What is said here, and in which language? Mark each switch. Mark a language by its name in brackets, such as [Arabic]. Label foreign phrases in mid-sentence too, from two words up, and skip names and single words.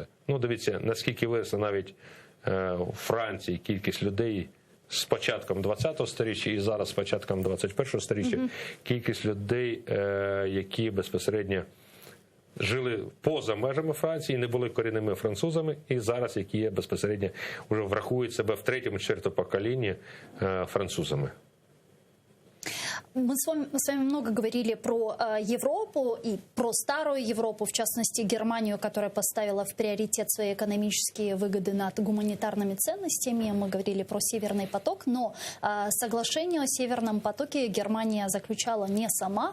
[Ukrainian] Ну, дивіться, наскільки виросла навіть у Франції кількість людей з початком 20-го сторіччя і зараз з початком 21-го сторіччя, кількість людей, які безпосередньо жили поза межами Франції, не були корінними французами, і зараз, які є безпосередньо, вже врахують себе в третьому-четвертому поколінні французами. [Russian] Мы с вами много говорили про Европу и про старую Европу, в частности Германию, которая поставила в приоритет свои экономические выгоды над гуманитарными ценностями. Мы говорили про Северный поток, но соглашение о Северном потоке Германия заключала не сама.